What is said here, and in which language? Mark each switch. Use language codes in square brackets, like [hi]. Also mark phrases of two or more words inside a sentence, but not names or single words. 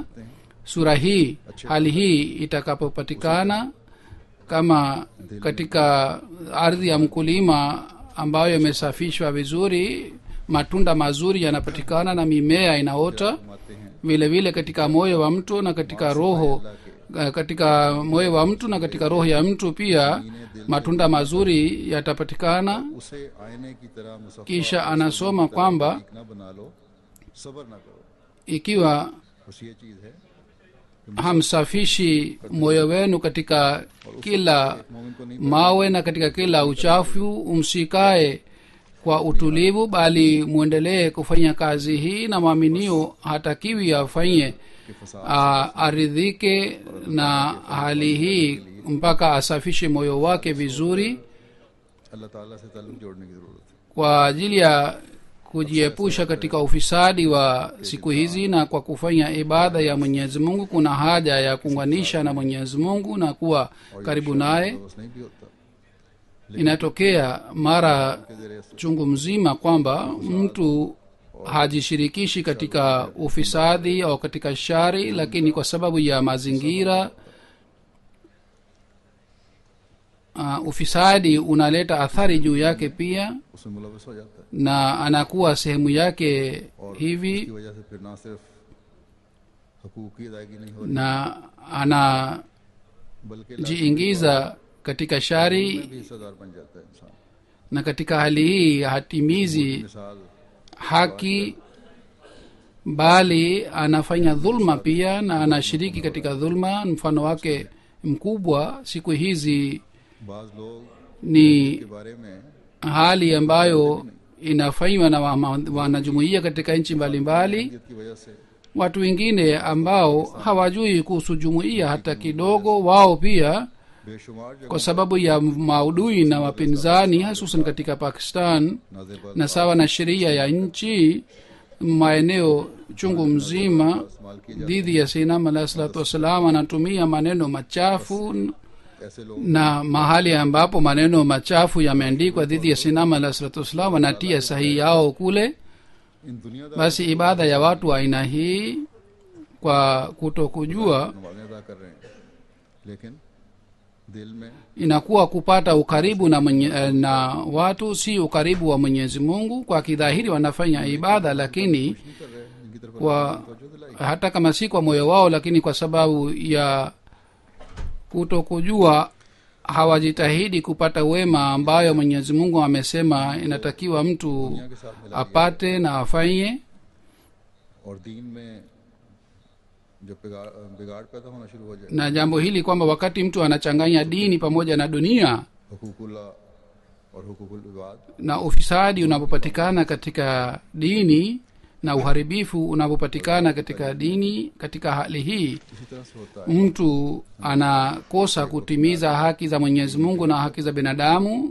[sw] Sura hii, hali hii itakapopatikana kama katika ardhi ya mkulima ambayo imesafishwa vizuri, matunda mazuri yanapatikana na mimea inaota. Vile vile katika moyo wa mtu na katika roho, katika moyo wa mtu na katika roho ya mtu pia matunda mazuri yatapatikana. [ur] اسے آئینے کی طرح مصفّا [sw] Kisha anasoma kwamba [ur] نہ بنا لو، صبر نہ کرو. [sw] ikiwa [ur] بس یہ چیز ہے [sw] hamsafishi moyo wenu katika kila [ur] مومن کو نہیں [sw] mawe na katika kila uchafu, msikae kwa utulivu, bali mwendelee kufanya kazi hii. Na mwaminio hatakiwi afanye [ur] کہ فساد [sw] aridhike na hali hii mpaka asafishe moyo wake vizuri. [ur] اللہ تعالیٰ سے تعلق جوڑنے کی ضرورت ہے. [sw] Kwa ajili ya kujiepusha katika ufisadi wa siku hizi, na kwa kufanya ibada ya mwenyezi mungu kuna haja ya kuunganisha na mwenyezi mungu na kuwa karibu naye. [ur] بس نہیں بھی ہوتا [sw] Inatokea mara chungu mzima kwamba mtu hajishirikishi katika ufisadi au katika shari, lakini kwa sababu ya mazingira ufisadi unaleta athari juu yake pia, [ur] اس میں ملوث ہو جاتا ہے [sw] na anakuwa sehemu yake [ur] اور [sw] hivi, [ur] اس کی وجہ سے پھر نہ صرف حقوق کی ادائیگی نہیں ہو رہی [sw] na [ur] بلکہ [sw] anajiingiza katika shari, [ur] میں بھی حصہ دار بن جاتا ہے انسان. [sw] na katika hali hii hatimizi [ur] مثال [sw] haki bali anafanya dhulma pia, na anashiriki katika dhulma. Mfano wake mkubwa siku hizi [ur] بعض لوگ [sw] ni [ur] کے بارے میں [sw] hali ambayo inafanywa na wanajumuia katika nchi mbalimbali. [ur] کی وجہ سے [sw] Watu wengine ambao hawajui kuhusu jumuia hata kidogo, wao pia [ur] بے شمار جگہ [sw] kwa sababu ya maudui na wapinzani, hususan katika Pakistan, [ur] نازیبا [sw] na sawa na sheria ya nchi, maeneo chungu mzima [ur] استعمال کی [sw] dhidi ya Sayyidina [ar] عليه الصلاة والسلام [sw] anatumia maneno machafu, [ur] ایسے لوگ [sw] na mahali ambapo maneno machafu yameandikwa dhidi ya Sayyidina [ar] عليه الصلاة والسلام [sw] wanatia sahihi yao kule. [ur] ان دنیادار [sw] Basi ibada ya watu wa aina hii kwa kutokujua [ur] نمازیں ادا کر رہے ہیں لیکن دل میں [sw] inakuwa kupata ukaribu na watu, si ukaribu wa Mwenyezi Mungu. Kwa kidhahiri wanafanya ibada, lakini [ur] نہیں کر رہے ہیں ان کی طرف [sw] kwa [ur] توجہ دلائی [sw] hata kama si kwa moyo wao, lakini kwa sababu ya kutokujua hawajitahidi kupata wema ambayo Mwenyezi Mungu amesema inatakiwa mtu [ur] دنیا کے ساتھ ملا [sw] apate na afanye. [ur] اور دین میں جب بگاڑ پیدا ہونا شروع ہو جائے [sw] Na jambo hili kwamba wakati mtu anachanganya dini pamoja na dunia [ur] حقوق اللہ اور حقوق العباد [sw] na ufisadi unapopatikana katika dini na uharibifu unapopatikana katika dini, katika hali hii [ur] اسی طرح سے ہوتا ہے [sw] mtu anakosa kutimiza haki za Mwenyezi Mungu na haki za binadamu.